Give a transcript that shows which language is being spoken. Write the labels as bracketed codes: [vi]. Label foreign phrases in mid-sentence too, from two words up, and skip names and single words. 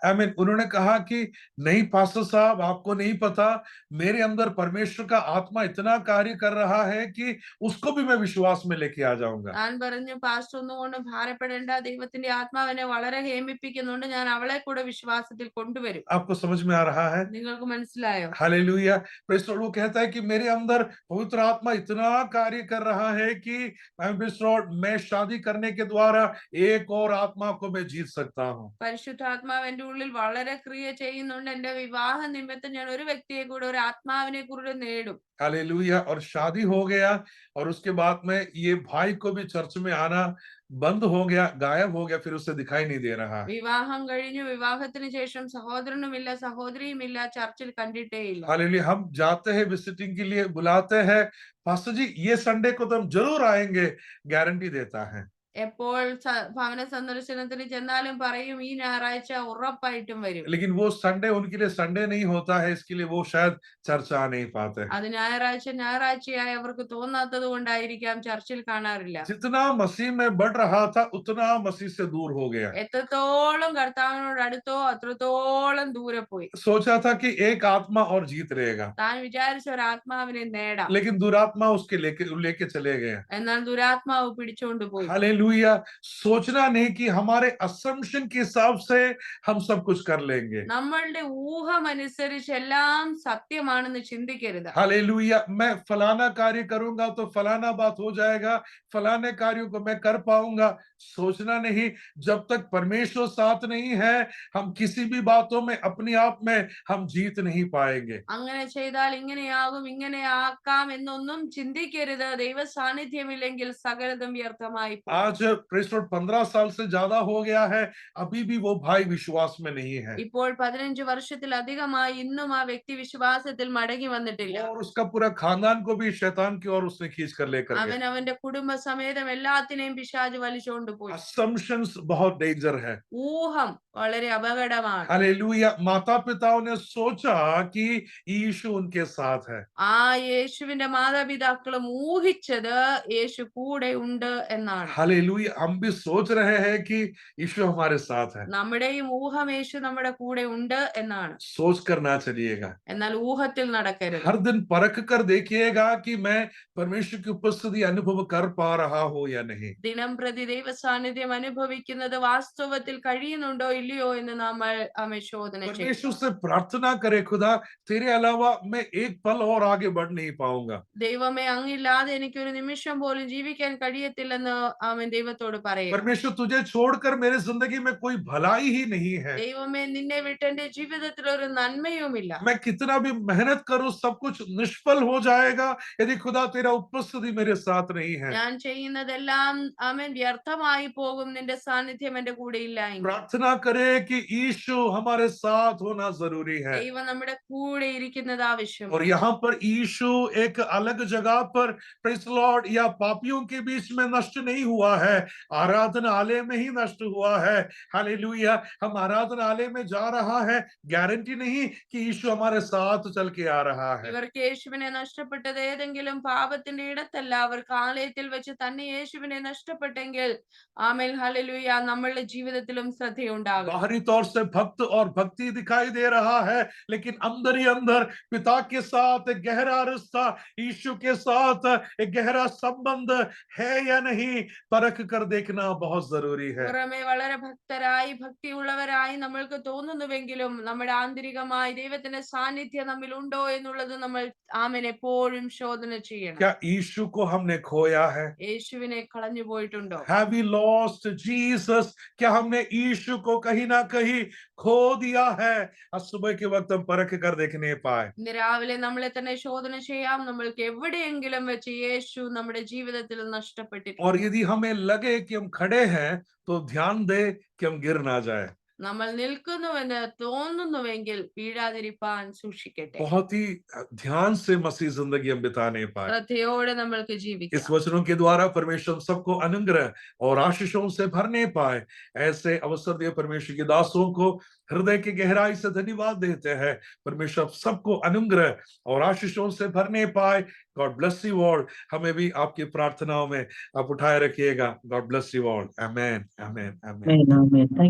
[hi] आई मीन उन्होंने कहा कि नहीं पास्टर साहब, आपको नहीं पता, मेरे अंदर परमेश्वर का आत्मा इतना कार्य कर रहा है कि उसको भी मैं विश्वास में लेके आ जाऊंगा। [ml] ഞാൻ പറഞ്ഞു, പാസ്റ്റർ ഒന്നുകൊണ്ട് ഭാരപ്പെടേണ്ട, ദൈവത്തിന്റെ ആത്മാവിനെ വളരെ ഹേമിപ്പിക്കുന്നുണ്ട്, ഞാൻ അവളെ കൂടെ വിശ്വാസത്തിൽ കൊണ്ടുവരും. [hi] आपको समझ में आ रहा है? [ml] നിങ്ങൾക്ക് മനസ്സിലായോ? [hi] हालेलुया। [en] Praise Lord. [hi] वो कहता है कि मेरे अंदर पवित्र आत्मा इतना कार्य कर रहा है कि [en] Praise Lord [hi] मैं शादी करने के द्वारा एक और आत्मा को मैं जीत सकता हूँ। [ml] പരിശുദ്ധാത്മാവ് എന്റെ ഉള്ളിൽ വളരെ ക്രിയ ചെയ്യുന്നുണ്ട്. എന്റെ വിവാഹ നിമിത്തം ഞാൻ ഒരു വ്യക്തിയെ കൂടെ, ഒരു ആത്മാവിനെ കൂടെ നേടും. [hi] हालेलुया। और शादी हो गया, और उसके बाद में ये भाई को भी चर्च में आना बंद हो गया, गायब हो गया, फिर उसे दिखाई नहीं दे रहा। [ml] വിവാഹം കഴിഞ്ഞു. വിവാഹത്തിന് ശേഷം സഹോദരനുമില്ല, സഹോദരിയുമില്ല, ചർച്ചിൽ കണ്ടിട്ടേയില്ല. [hi] हालेलुया। हम जाते हैं विजिटिंग के लिए, बुलाते हैं, पास्टर जी ये संडे को तो हम जरूर आएंगे, गारंटी देता है। [ml] എപ്പോൾ ഭവന സന്ദർശനത്തിന് ചെന്നാലും പറയും, ഈ ഞായറാഴ്ച ഉറപ്പായിട്ടും വരും. [hi] लेकिन वो संडे उनके लिए संडे नहीं होता है, इसके लिए वो शायद चर्च आ नहीं पाते। [ml] അത് ഞായറാഴ്ചയായി അവർക്ക് തോന്നാത്തത് കൊണ്ടായിരിക്കാം ചർച്ചിൽ കാണാറില്ല. [hi] जितना मसीह में बढ़ रहा था, उतना मसीह से दूर हो गया। [ml] എത്രത്തോളം കർത്താവിനോട് അടുത്തോ അത്രത്തോളം ദൂരെ പോയി. [hi] सोचा था कि एक आत्मा और जीत रहेगा, [ml] താൻ വിചാരിച്ച ഒരു ആത്മാവിനെ നേടാം, [hi] लेकिन दुरात्मा उसके लेके चले गए। [ml] എന്നാൽ ദുരാത്മാവ് പിടിച്ചോണ്ട് പോയി. [hi] हालेलुया। सोचना नहीं कि हमारे असम्पशन के हिसाब से हम सब कुछ कर लेंगे। [ml] നമ്മളുടെ ഊഹം അനുസരിച്ച് എല്ലാം സത്യമാണെന്ന് ചിന്തിക്കരുത്. [hi] हालेलुया। मैं फलाना कार्य करूंगा तो फलाना बात हो जाएगा, फलाने कार्यों को मैं कर पाऊंगा। सोचना नहीं, जब तक परमेश्वर साथ नहीं है, हम किसी भी बातों में अपने आप में हम जीत नहीं पाएंगे। [ml] അങ്ങനെ ചെയ്താൽ ഇങ്ങനെയാകും, ഇങ്ങനെ ആക്കാം എന്നൊന്നും ചിന്തിക്കരുത്. ദൈവ സാന്നിധ്യമില്ലെങ്കിൽ സകലതും വ്യർത്ഥമായി പോകും. [hi] आज प्रेस 15 साल से ज्यादा हो गया है, अभी भी वो भाई विश्वास में नहीं है [ml] ഇപ്പോൾ 15 വർഷത്തിലധികമായി ഇന്നും ആ വ്യക്തി വിശ്വാസത്തിൽ മടങ്ങി വന്നിട്ടില്ല. [hi] और उसका पूरा खानदान को भी शैतान की ओर उसने खींच कर लेकर गया। [ml] അവൻ അവന്റെ കുടുംബസമേതം എല്ലാത്തിനെയും പിശാച് വലിച്ചുകൊണ്ടുപോയി. [hi] असम्पशंस बहुत डेंजर है। [ml] ഊഹം വളരെ അപകടമാണ്. [hi] हालेलुया। माता पिताओं ने सोचा कि यीशु उनके साथ है, [ml] ആ യേശുവിന്റെ മാതാപിതാക്കളും ഊഹിച്ചത് യേശു കൂടെ ഉണ്ട് എന്നാണ്. [hi] हालेलुया। हम भी सोच रहे हैं कि यीशु हमारे साथ है, [ml] നമ്മുടെയും ഊഹം യേശു നമ്മുടെ കൂടെ ഉണ്ട് എന്നാണ്. [hi] सोच कर ना चलिएगा। [ml] എന്നാൽ ഊഹത്തിൽ നടക്കരുത്. [hi] हर दिन परख कर देखिएगा कि मैं परमेश्वर की उपस्थिति अनुभव कर पा रहा हूं या नहीं। [ml] ദിനം പ്രതി ദൈവ സാന്നിധ്യം അനുഭവിക്കുന്നത് വാസ്തവത്തിൽ കഴിയുന്നുണ്ടോ ഇല്ലയോ എന്ന് നമ്മൾ ശോധന ചെയ്യും. [hi] परमेश्वर से प्रार्थना करे, खुदा तेरे अलावा मैं एक पल और आगे बढ़ नहीं पाऊंगा। [ml] ദൈവമേ അങ്ങില്ലാതെ എനിക്ക് ഒരു നിമിഷം പോലും ജീവിക്കാൻ കഴിയത്തില്ലെന്ന് അവൻ ദൈവത്തോട് പറയുക. [hi] परमेश्वर तुझे छोड़कर मेरे जिंदगी में कोई भलाई ही नहीं है। [ml] ദൈവമേ നിന്നെ വിട്ട് എന്റെ ജീവിതത്തിൽ ഒരു നന്മയുമില്ല. [hi] मैं कितना भी मेहनत करूं सब कुछ निष्फल हो जाएगा यदि खुदा तेरा उपस्थिति मेरे साथ नहीं है। [ml] ഞാൻ ചെയ്യുന്നതെല്ലാം അവൻ വ്യർത്ഥമായി പോകും നിന്റെ സാന്നിധ്യം എന്റെ കൂടെ ഇല്ല എങ്കിൽ. [hi] प्रार्थना करे कि यीशु हमारे साथ होना जरूरी है। [ml] ദൈവം നമ്മുടെ കൂടെ ഇരിക്കുന്നത് ആവശ്യമാണ്. [hi] और यहाँ पर यीशु एक अलग जगह पर [en] Praise Lord [hi] या पापियों के बीच में नष्ट नहीं हुआ है, आराधनालय में ही नष्ट हुआ है। हालेलुया। हम आराधनालय में जा रहा है, गारंटी नहीं कि यीशु हमारे साथ चल के आ रहा है। [ml] ഇവർക്ക് യേശുവിനെ നഷ്ടപ്പെട്ടത് ഏതെങ്കിലും പാപത്തിന്റെ ഇടത്തല്ല, അവർക്ക് ആലയത്തിൽ വെച്ച് തന്നെ യേശുവിനെ നഷ്ടപ്പെട്ടെങ്കിൽ ആമേൻ ഹല്ലേലൂയ നമ്മളുടെ ജീവിതത്തിലും ശ്രദ്ധയുണ്ടാകും. [hi] बाहरी तौर से भक्त और भक्ति दिखाई दे रहा है, लेकिन अंदर ही अंदर पिता के साथ एक गहरा रिश्ता, यीशु के साथ एक गहरा संबंध है या नहीं, परख कर देखना बहुत जरूरी है। [ml] പുറമെ വളരെ ഭക്തരായി ഭക്തിയുള്ളവരായി നമ്മൾക്ക് തോന്നുന്നുവെങ്കിലും നമ്മുടെ ആന്തരികമായി ദൈവത്തിന്റെ സാന്നിധ്യം നമ്മിൽ ഉണ്ടോ എന്നുള്ളത് നമ്മൾ ആമേൻ എപ്പോഴും ശോധന ചെയ്യണം. [hi] क्या यीशु को हमने खोया है? [ml] യേശുവിനെ കളഞ്ഞു പോയിട്ടുണ്ടോ? [en] Have we lost Jesus? [hi] क्या हमने यीशु को कहीं ना कहीं खो दिया है? आज सुबह के वक्त हम परख कर देखने पाए। [ml] ഇന്ന് രാവിലെ നമ്മളെ തന്നെ ശോധന ചെയ്യാം. നമ്മൾക്ക് എവിടെയെങ്കിലും വെച്ച് യേശു നമ്മുടെ ജീവിതത്തിൽ നഷ്ടപ്പെട്ടിട്ടുണ്ട്. [hi] और यदि हमें लगे कि हम खड़े हैं तो ध्यान दे कि हम गिर ना जाए। [ml] നമ്മൾ നിൽക്കുന്നുവെന്ന് തോന്നുന്നുവെങ്കിൽ വീഴാതിരിപ്പാൻ സൂക്ഷിക്കട്ടെ. [hi] बहुत ही ध्यान से मसीह जिंदगी हम बिताने पाए। [ml] ശ്രദ്ധയോടെ നമ്മൾക്ക് [hi] इस [ml] ജീവിക്കാം. [hi] वचनों के द्वारा परमेश्वर हम सबको अनुग्रह और आशीषों से भरने पाए। ऐसे अवसर दिए परमेश्वर के दासों को हृदय की गहराई से धन्यवाद देते हैं। परमेश्वर सबको अनुग्रह और आशीषों से भरने पाए। [en] God bless you all. [hi] हमें भी आपकी प्रार्थनाओं में आप उठाए रखिएगा। [en] God bless you all. Amen amen amen. Amen. Amen. Thank you.